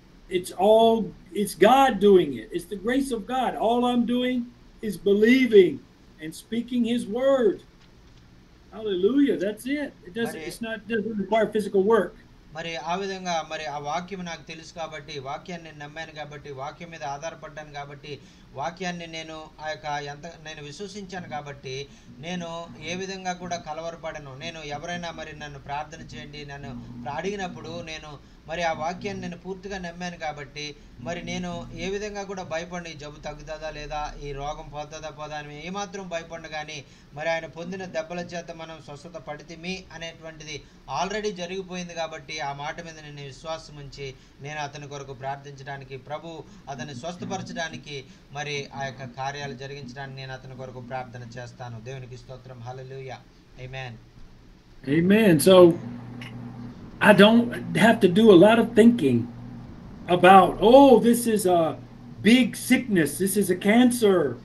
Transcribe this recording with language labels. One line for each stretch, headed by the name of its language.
English: It's God doing it. It's the grace of God. All I'm doing is believing and speaking His word. Hallelujah. That's it. It doesn't require physical work.
Telugu: మరి ఆ విధంగా మరి ఆ వాక్యం నాకు తెలుసు కాబట్టి, వాక్యాన్ని నేను నమ్మాను కాబట్టి, వాక్యం మీద ఆధారపడ్డాను కాబట్టి, వాక్యాన్ని నేను నేను విశ్వసించాను కాబట్టి నేను ఏ విధంగా కూడా కలవరపడను. నేను ఎవరైనా మరి నన్ను ప్రార్థన చేయండి నన్ను అడిగినప్పుడు నేను మరి ఆ వాక్యాన్ని నేను పూర్తిగా నమ్మాను కాబట్టి మరి నేను ఏ విధంగా కూడా భయపడి జబ్బు తగ్గుతుందా లేదా, ఈ రోగం పోదా అని ఏమాత్రం భయపడను. కానీ మరి ఆయన పొందిన దెబ్బల చేత మనం స్వస్థత పడితిమి అనేటువంటిది ఆల్రెడీ జరిగిపోయింది. కాబట్టి ఆ మాట మీద నేను విశ్వాసం ఉంచి నేను అతని కొరకు ప్రార్థించడానికి, ప్రభు అతన్ని స్వస్థపరచడానికి, మరి ఆ యొక్క కార్యాలు జరిగించడానికి నేను అతని కొరకు ప్రార్థన చేస్తాను. దేవునికి స్తోత్రం. హల్లెలూయా. ఆమేన్.
English: Amen. So I don't have to do a lot of thinking about, this is a big sickness, this is a cancer.